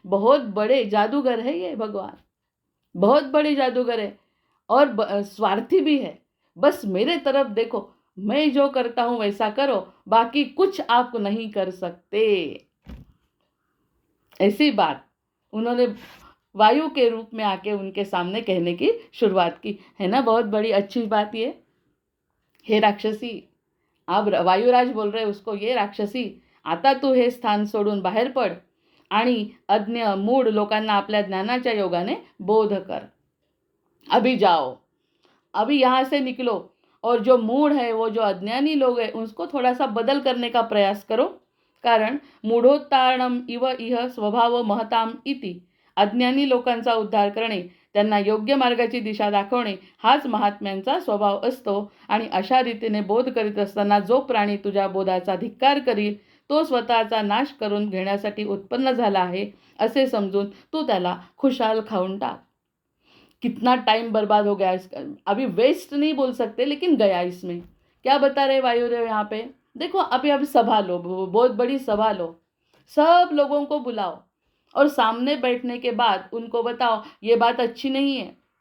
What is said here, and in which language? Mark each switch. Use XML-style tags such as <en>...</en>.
<hi>बहुत बड़े जादूगर है ये भगवान, बहुत बड़े जादूगर है, और स्वार्थी भी है। बस मेरे तरफ देखो, मैं जो करता हूं वैसा करो, बाकी कुछ आप नहीं कर सकते। ऐसी बात उन्होंने वायु के रूप में आके उनके सामने कहने की शुरुआत की है ना। बहुत बड़ी अच्छी बात ये।</hi> <mr>हे राक्षसी,</mr> <hi>आप वायुराज बोल रहे उसको,</hi> <mr>ये राक्षसी, आता तू हे स्थान सोडून बाहेर पड आणि अज्ञ मूढ लोकांना आपल्या ज्ञानाच्या योगाने बोध कर।</mr> <hi>अभी जाओ, अभी यहाँ से निकलो, और जो मूढ़ है, वो जो अज्ञानी लोग हैं, उसको थोड़ा सा बदल करने का प्रयास करो।</hi> <mr>कारण</mr> <sa>मूढोत्तारणम इव इह स्वभाव महताम इति,</sa> <mr>अज्ञानी लोकांचा उद्धार करणे, त्यांना योग्य मार्गाची दिशा दाखवणे हाच महात्म्यांचा स्वभाव असतो। आणि अशा रीतीने बोध करीत असताना जो प्राणी तुझ्या बोधाचा धिक्कार करील तो स्वतःचा नाश करून घेण्यासाठी उत्पन्न झाला आहे असे समजून तू त्याला खुशाल खाऊन टाक।</mr> <hi>कितना टाइम बर्बाद हो गया इसका, अभी वेस्ट नहीं बोल सकते, लेकिन गया इसमें। क्या बता रहे वायुदेव यहाँ पे? देखो अभी सभा लो, बहुत बड़ी सभा लो, सब लोगों को बुलाओ और सामने बैठने के बाद उनको बताओ ये बात अच्छी नहीं है।</hi>